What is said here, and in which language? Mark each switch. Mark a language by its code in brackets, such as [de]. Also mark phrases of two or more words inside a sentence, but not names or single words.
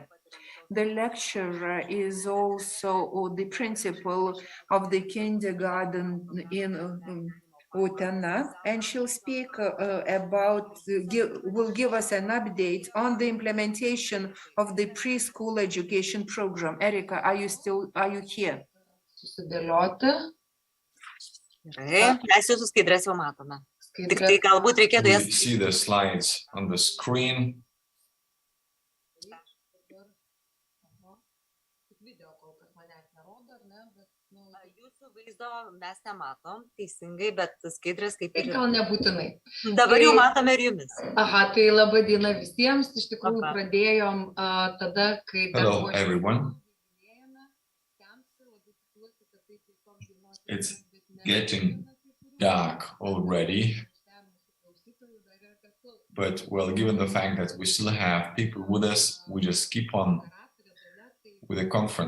[en] The lecturer is also the principal of the kindergarten in Utena, and she'll speak will give us an update on the implementation of the preschool education program. Erika, are you here? [lt] Susidėlioti. Gerai, mes jūsų skaidrės jau matome. Tik tai galbūt reikėtų jas... [en] We see the slides on the screen. [lt] Jūsų vaizdo mes nematom teisingai, bet skaidrės kaip ir... Gal nebūtinai. Dabar jau matome ir jumis. Aha, tai laba diena visiems. Iš tikrųjų pradėjom tada, kai... [en] Hello, everyone. It's getting dark already, but well, given the fact that we still have people with us, we just keep on with the conference.